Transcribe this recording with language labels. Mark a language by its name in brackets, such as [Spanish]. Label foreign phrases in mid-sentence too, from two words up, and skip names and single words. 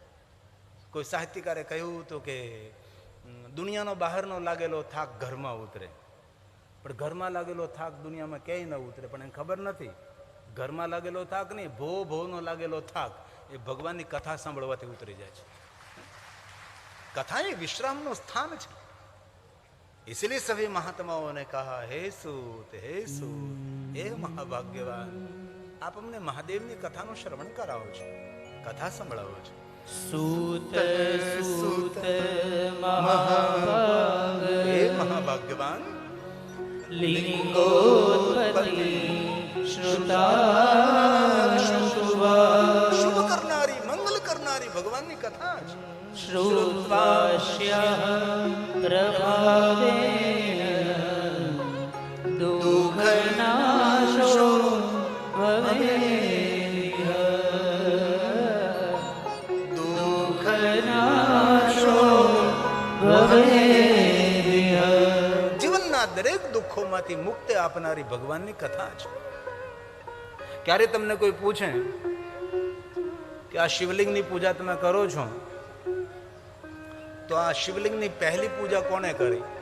[Gujarati] કોઈ સાહિત્યકારે કહ્યું હતું કે દુનિયાનો બહારનો લાગેલો થાક ઘરમાં ઉતરે, પણ ઘરમાં લાગેલો થાક દુનિયામાં ક્યાંય ન ઉતરે. પણ એને ખબર નથી, ઘરમાં લાગેલો થાક નહીં, ભોનો લાગેલો થાક એ ભગવાનની કથા સાંભળવાથી ઉતરી જાય છે. [Hindi] कथा ये विश्राम नो स्थान है. इसलिए सभी महात्माओं ने कहा हे सूत हे महाभाग्यवान, आप अमने महादेव [Gujarati] ની કથાનું શ્રવણ કરાવો છો, કથા સંભળાવો છો. [Sanskrit] सूत सूत हे महाभाग्यवान, लिंगोत्पत्ति श्रुता शुभा, [Gujarati] શુભ કરનારી મંગલ કરનારી ભગવાનની કથા છે. [Sanskrit] श्रुत्वास्य प्रभावेन दुःखनाशो भवेत्, दुःखनाशो भवेत्. [Gujarati] જીવનના દરેક દુઃખોમાંથી મુક્તિ આપનારી ભગવાનની કથા છે. ક્યારે તમને કોઈ પૂછે કે આ શિવલિંગની પૂજા તમે કરો છો, તો આ શિવલિંગની પહેલી પૂજા કોણે કરી?